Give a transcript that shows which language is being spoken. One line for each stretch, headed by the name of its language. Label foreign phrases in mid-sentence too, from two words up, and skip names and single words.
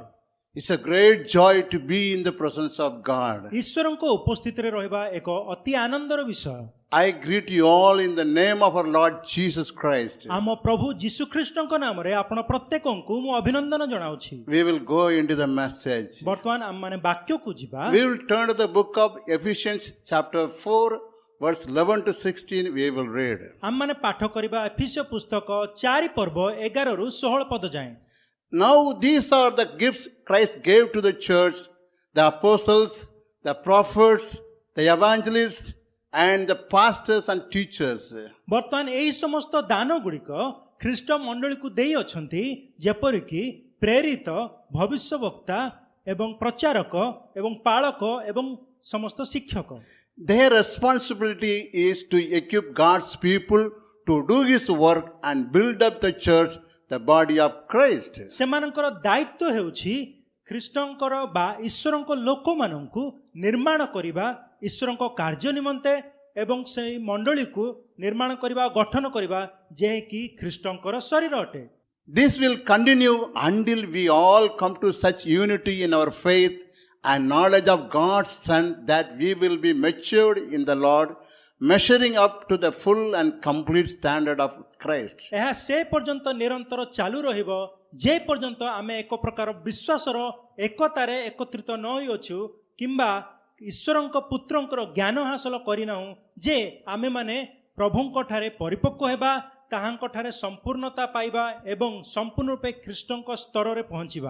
English: It's a great joy to be in the presence of God.
Odia: ଈଶ୍ୱରଙ୍କ ଉପସ୍ଥିତିରେ ରହିବା ଏକ ଅତି ଆନନ୍ଦର ବିଷୟ।
English: I greet you all in the name of our Lord Jesus Christ.
Odia: ଆମ ପ୍ରଭୁ ଯୀଶୁ ଖ୍ରୀଷ୍ଟଙ୍କ ନାମରେ ଆପଣ ପ୍ରତ୍ୟେକଙ୍କୁ ମୁଁ ଅଭିନନ୍ଦନ ଜଣାଉଛି।
English: We will go into the message.
Odia: ବର୍ତ୍ତମାନ ଆମମାନେ ବାକ୍ୟକୁ ଯିବା।
English: We will turn to the book of Ephesians chapter 4 verse 11 to 16 we will read.
Odia: ଆମମାନେ ପାଠ କରିବା ଏଫିସିୟ ପୁସ୍ତକ 4 ପର୍ବ 11 ରୁ 16 ପଦ ଯାଏଁ।
English: Now these are the gifts Christ gave to the church, the apostles, the prophets, the evangelists, and the pastors and teachers.
Odia: ବର୍ତ୍ତମାନ ଏହି ସମସ୍ତ ଦାନ ଗୁଡ଼ିକ ଖ୍ରୀଷ୍ଟ ମଣ୍ଡଳୀକୁ ଦେଇ ଅଛନ୍ତି, ଯେପରିକି ପ୍ରେରିତ, ଭବିଷ୍ୟବକ୍ତା ଏବଂ ପ୍ରଚାରକ ଏବଂ ପାଳକ ଏବଂ ସମସ୍ତ ଶିକ୍ଷକ।
English: Their responsibility is to equip God's people to do His work and build up the church, the body of Christ.
Odia: ସେମାନଙ୍କର ଦାୟିତ୍ୱ ହେଉଛି ଖ୍ରୀଷ୍ଟଙ୍କର ବା ଈଶ୍ୱରଙ୍କ ଲୋକମାନଙ୍କୁ ନିର୍ମାଣ କରିବା ଈଶ୍ୱରଙ୍କ କାର୍ଯ୍ୟ ନିମନ୍ତେ ଏବଂ ସେହି ମଣ୍ଡଳୀକୁ ନିର୍ମାଣ କରିବା ଗଠନ କରିବା ଯେକି ଖ୍ରୀଷ୍ଟଙ୍କର ଶରୀର ଅଟେ।
English: This will continue until we all come to such unity in our faith and knowledge of God's Son that we will be matured in the Lord, measuring up to the full and complete standard of Christ.
Odia: ଏହା ସେ ପର୍ଯ୍ୟନ୍ତ ନିରନ୍ତର ଚାଲୁ ରହିବ ଯେ ପର୍ଯ୍ୟନ୍ତ ଆମେ ଏକ ପ୍ରକାର ବିଶ୍ୱାସର ଏକତାରେ ଏକତ୍ରିତ ନ ହୋଇଅଛୁ କିମ୍ବା ଈଶ୍ୱରଙ୍କ ପୁତ୍ରଙ୍କର ଜ୍ଞାନ ହାସଲ କରିନାହୁଁ ଯେ ଆମେମାନେ ପ୍ରଭୁଙ୍କ ଠାରେ ପରିପକ୍ୱ ହେବା, ତାହାଙ୍କ ଠାରେ ସମ୍ପୂର୍ଣ୍ଣତା ପାଇବା ଏବଂ ସମ୍ପୂର୍ଣ୍ଣ ରୂପେ ଖ୍ରୀଷ୍ଟଙ୍କ ସ୍ତରରେ ପହଞ୍ଚିବା।